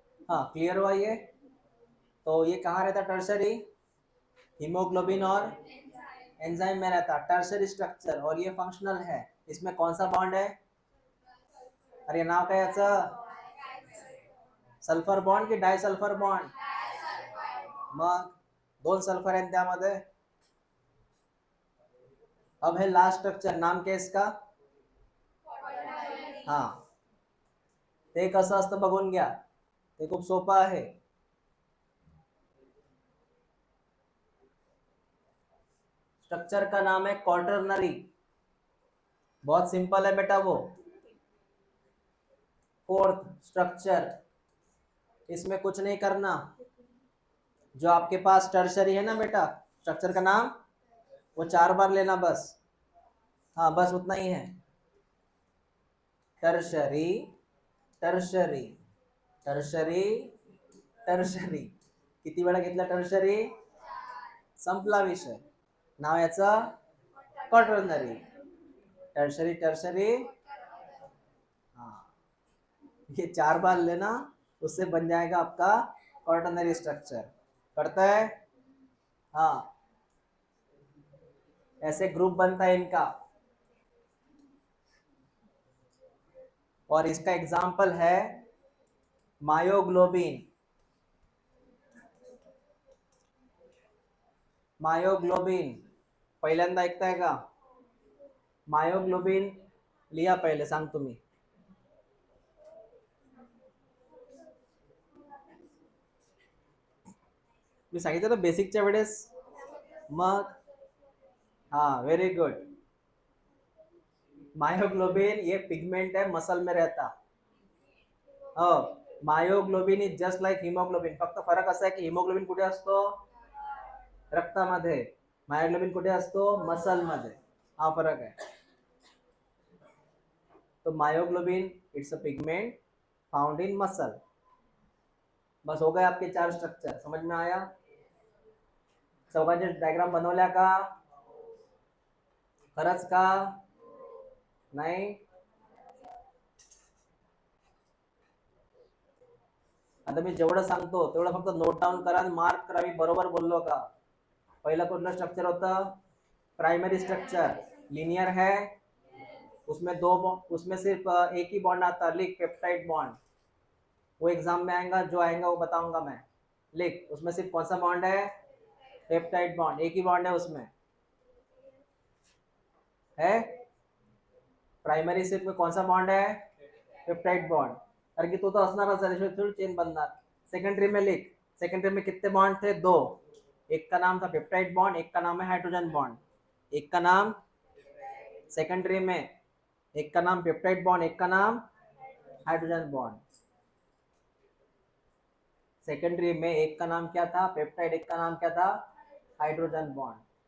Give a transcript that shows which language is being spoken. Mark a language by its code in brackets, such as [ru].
[hi] हाँ क्लियर हुआ ये? तो ये कहाँ रहता है टर्सरी? हीमोग्लोबिन और एंजाइम में रहता है टर्सरी स्ट्रक्चर, और ये फंक्शनल है। इसमें कौन सा बॉन्ड है? [mr] अरे नाव काय याचं? सल्फर बॉन्ड की डाय सल्फर बॉन्ड? मग दोन सल्फर आहेत त्यामध्ये। [hi] अब है लास्ट स्ट्रक्चर, नाम क्या है इसका? [mr] हाँ, ते कसं असतं बघून घ्या, ते खूप सोपं आहे। [hi] स्ट्रक्चर का नाम है क्वार्टरनरी, बहुत सिंपल है बेटा वो। फोर्थ स्ट्रक्चर, इसमें कुछ नहीं करना। जो आपके पास टर्शरी है ना बेटा, स्ट्रक्चर का नाम, वो 4 बार लेना बस। हाँ बस उतना ही है। Tertiary, tertiary, tertiary, tertiary. [mr] किती वेळा घेतला टर्शरी? संपला विषय। नाव याचं क्वार्टरनरी। [hi] टर्शरी टर्शरी, हाँ, ये 4 बार लेना, उससे बन जाएगा आपका क्वार्टरनरी स्ट्रक्चर। पढ़ता है? हाँ, ऐसे ग्रुप बनता है इनका। और इसका एग्जाम्पल है मायोग्लोबिन। [mr] मायोग्लोबिन पहिल्यांदा ऐकताय का? मायोग्लोबिन लिहा पहिले सांग तुम्ही. मी सांगितलं ना बेसिकच्या वेळेस. मग हाँ [en] Very good. [hi] मायोग्लोबिन ये पिगमेंट है, मसल में रहता. [en] हो, myoglobin is just like hemoglobin. [mr] फक्त फरक असा आहे की हिमोग्लोबिन कुठे असतो? रक्तामध्ये. मायोग्लोबिन कुठे असतो? मसल मध्ये. हा फरक आहे. [en] तो myoglobin it's a pigment found in muscle. [hi] बस हो गए आपके 4 स्ट्रक्चर. समझ में आया? [mr] चौकाचे डायग्राम बनवल्या का? खरंच का? नाही? आता मी जेवढं सांगतो तेवढं फक्त नोट डाऊन करा आणि मार्क करा. मी बरोबर बोललो का? पहिला कुठलं स्ट्रक्चर होतं? Primary structure. [hi] लिनियर है, उसमें सिर्फ एक ही बॉन्ड आता. लिख पेप्टाइड बॉन्ड. वो एग्जाम में आएगा, जो आएगा वो बताऊंगा मैं. लिख, उसमें सिर्फ कौन सा बॉन्ड है? Peptide bond. एक ही बॉन्ड है उसमें. है प्राइमरी सिप में कौन सा बॉन्ड है? Peptide bond. [mr] कारण की तो असणारच आहे, त्याशिवाय थोडी चेन बनणार. [hi] सेकेंडरी में लिख. सेकेंडरी में कितने बॉन्ड थे? 2. एक का नाम था पेप्टाइड बॉन्ड, एक का नाम है हाइड्रोजन बॉन्ड. एक का नाम सेकेंडरी में, एक का नाम पेप्टाइड बॉन्ड, एक का नाम हाइड्रोजन बॉन्ड. सेकेंडरी में एक का नाम क्या था? पेप्टाइड. एक का नाम क्या था? Hydrogen bond.